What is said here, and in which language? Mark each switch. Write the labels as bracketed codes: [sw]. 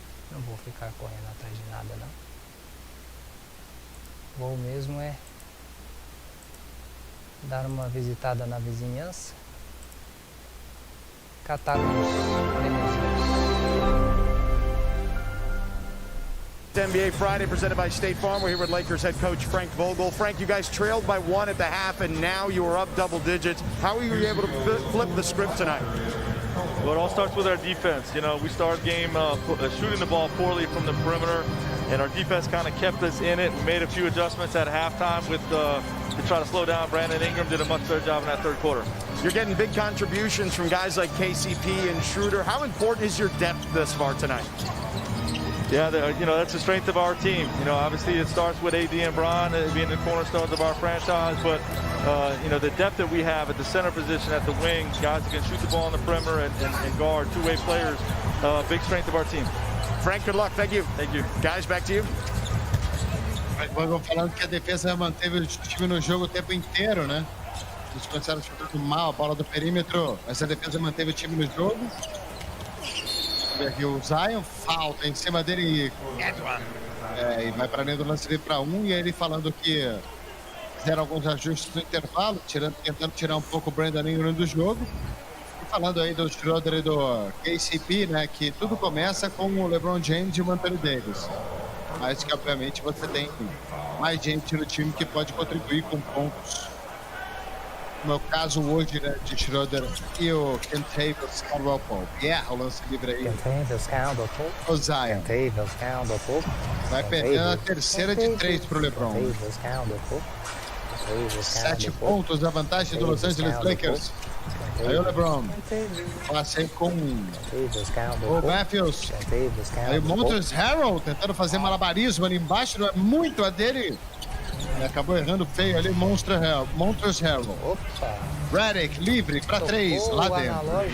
[pt] Não vou ficar correndo atrás de nada, não. Vou mesmo é dar uma visitada na vizinhança. catar uns prêmiozinhos. [en] NBA Friday presented by State Farm. We're here with Lakers head coach Frank Vogel. Frank, you guys trailed by 1 at the half, and now you are up double digits. How were you able to flip the script tonight? Well, it all starts with our defense. You know, we started game shooting the ball poorly from the perimeter, and our defense kind of kept us in it. We made a few adjustments at halftime with to try to slow down. Brandon Ingram did a much better job in that third quarter. You're getting big contributions from guys like KCP and Schroeder. How important is your depth thus far tonight? Yeah, you know, that's the strength of our team. You know, obviously it starts with AD and Bron being the cornerstones of our franchise, but you know, the depth that we have at the center position, at the wing, guys that can shoot the ball on the perimeter and guard, two-way players, big strength of our team. Frank, good luck. Thank you. Thank you. Guys, back to you. [pt] Vamos falando que a defesa manteve o time no jogo o tempo inteiro, né? Eles começaram chutando mal a bola do perímetro, mas a defesa manteve o time no jogo. Aqui o Zion, falta em cima dele e vai para dentro do lance livre para 1, e aí ele falando que fizeram alguns ajustes no intervalo, tentando tirar um pouco o Brandon Ingram do jogo, e falando aí do Schroeder e do KCP, né, que tudo começa com o LeBron James e o Anthony Davis, mas que obviamente você tem mais gente no time que pode contribuir com pontos. No meu caso hoje, né, de Schroeder e o Kentavious Caldwell-Pope. O lance livre aí. Kentavious Caldwell-Pope. O Zion. Kentavious Caldwell-Pope. Vai perdendo a terceira de 3 pro LeBron. Kentavious Caldwell-Pope. 7 pontos da vantagem do Los Angeles Lakers. Aí o LeBron passei com o Matthews. Aí o Montrezl Harrell tentando fazer malabarismo ali embaixo, não é muito a dele. Acabou errando feio ali, Montrezl Harrell. Redick livre para 3, lá dentro.